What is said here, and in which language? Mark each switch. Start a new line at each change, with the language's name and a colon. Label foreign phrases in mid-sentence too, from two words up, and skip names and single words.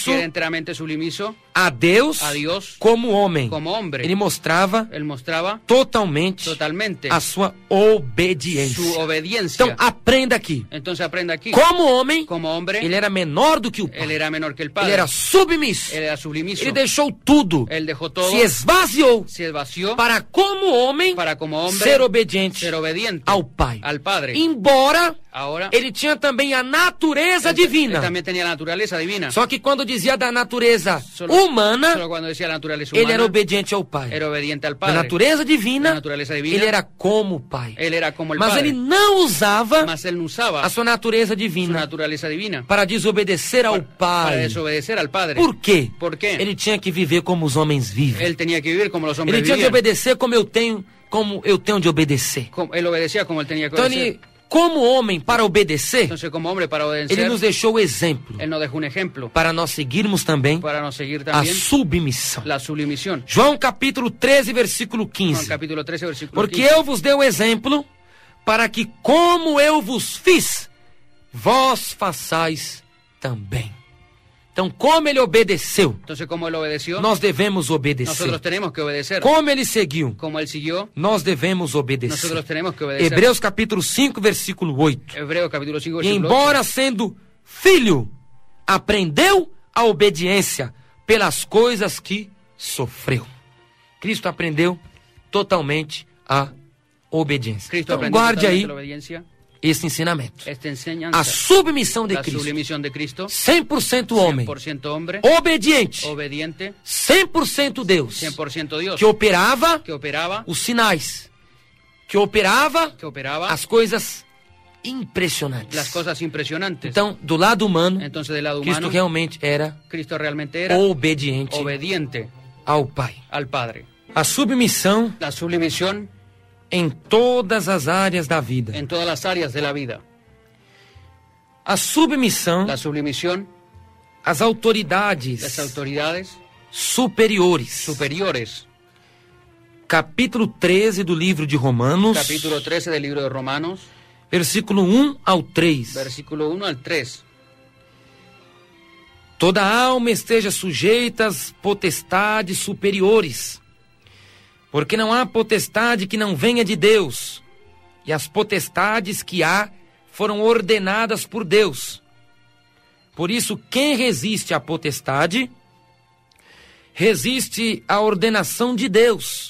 Spanish: porque era enteramente sublimiso
Portuguese: a Deus,
Spanish: a Dios
Portuguese: como homem.
Spanish: como hombre.
Portuguese: Ele mostrava
Spanish: Él mostraba
Portuguese: totalmente
Spanish: totalmente
Portuguese: a sua obediência.
Spanish: su obediencia.
Portuguese: Então aprenda aqui.
Spanish: Entonces aprenda aquí,
Portuguese: Como homem,
Spanish: como hombre,
Portuguese: ele era menor do que o
Spanish: él
Portuguese: Pai.
Spanish: era menor que el
Portuguese: Ele
Spanish: Padre,
Portuguese: era submisso.
Spanish: él era sublimiso,
Portuguese: Ele deixou tudo.
Spanish: él dejó todo,
Portuguese: Se esvaziou
Spanish: se vació
Portuguese: para como homem
Spanish: para como hombre
Portuguese: ser obediente
Spanish: ser obediente
Portuguese: ao Pai.
Spanish: al Padre.
Portuguese: Embora
Spanish: Ahora,
Portuguese: ele tinha também a natureza
Spanish: él
Portuguese: divina.
Spanish: también tenía la naturaleza divina.
Portuguese: Só que quando dizia da natureza
Spanish: Solo
Portuguese: humana,
Spanish: cuando decía la naturaleza
Portuguese: ele
Spanish: humana,
Portuguese: era obediente ao Pai.
Spanish: era obediente al
Portuguese: Na
Spanish: Padre.
Portuguese: natureza
Spanish: La
Portuguese: divina,
Spanish: naturaleza divina,
Portuguese: ele era como o Pai.
Spanish: él era como el
Portuguese: Mas
Spanish: Padre.
Portuguese: ele não usava
Spanish: Mas él no usaba
Portuguese: a sua natureza
Spanish: su
Portuguese: divina
Spanish: naturaleza divina
Portuguese: para desobedecer ao
Spanish: para
Portuguese: Pai.
Spanish: desobedecer al Padre.
Portuguese: Por quê?
Spanish: ¿Por qué?
Portuguese: Ele tinha que viver como os homens vivem.
Spanish: Él tenía que vivir como los hombres
Portuguese: Ele tinha que
Spanish: vivían.
Portuguese: obedecer como eu tenho de obedecer.
Spanish: Él obedecía como él tenía que
Portuguese: Então
Spanish: obedecer.
Portuguese: ele, como homem, para obedecer,
Spanish: Entonces, como hombre para obedecer,
Portuguese: ele nos deixou o exemplo
Spanish: él nos dejó un ejemplo
Portuguese: para nós seguirmos também
Spanish: para nos seguir
Portuguese: a
Spanish: también
Portuguese: submissão.
Spanish: la submisión.
Portuguese: João capítulo 13, versículo
Spanish: Juan
Portuguese: 15.
Spanish: capítulo 13, versículo
Portuguese: Porque
Spanish: 15.
Portuguese: eu vos dei o exemplo para que, como eu vos fiz, vós façais também. Então, como ele obedeceu,
Spanish: Entonces, como él obedeció,
Portuguese: nós devemos obedecer.
Spanish: nosotros tenemos que obedecer.
Portuguese: Como ele seguiu,
Spanish: Como él siguió,
Portuguese: nós devemos obedecer.
Spanish: nosotros tenemos que obedecer.
Portuguese: Hebreus capítulo 5, versículo 8.
Spanish: Hebreos capítulo 5,
Portuguese: E
Spanish: versículo 8.
Portuguese: embora sendo filho, aprendeu a obediência pelas coisas que sofreu. Cristo aprendeu totalmente a obediência.
Spanish: Cristo
Portuguese: Então
Spanish: aprendió
Portuguese: guarde
Spanish: totalmente
Portuguese: aí
Spanish: la obediencia,
Portuguese: esse ensinamento.
Spanish: esta enseñanza,
Portuguese: A submissão de
Spanish: la
Portuguese: Cristo.
Spanish: sublimición de Cristo,
Portuguese: 100% homem,
Spanish: 100% hombre,
Portuguese: obediente,
Spanish: obediente,
Portuguese: 100% Deus,
Spanish: 100% Dios,
Portuguese: que operava
Spanish: que operaba
Portuguese: os sinais, que operava
Spanish: as
Portuguese: as coisas impressionantes.
Spanish: cosas impresionantes.
Portuguese: Então, do lado humano,
Spanish: Entonces, del lado
Portuguese: Cristo
Spanish: humano,
Portuguese: realmente era
Spanish: Cristo realmente era
Portuguese: obediente
Spanish: obediente
Portuguese: ao Pai.
Spanish: al Padre.
Portuguese: A submissão
Spanish: La submisión
Portuguese: em todas as áreas da vida.
Spanish: en todas las áreas de la vida.
Portuguese: A submissão
Spanish: La submisión
Portuguese: as autoridades
Spanish: las autoridades
Portuguese: superiores.
Spanish: superiores.
Portuguese: Capítulo 13 do livro de Romanos,
Spanish: Capítulo 13 del libro de Romanos,
Portuguese: versículo 1 ao 3.
Spanish: versículo 1 al 3.
Portuguese: Toda alma esteja sujeita às potestades superiores, porque não há potestade que não venha de Deus, e as potestades que há foram ordenadas por Deus. Por isso, quem resiste à potestade, resiste à ordenação de Deus.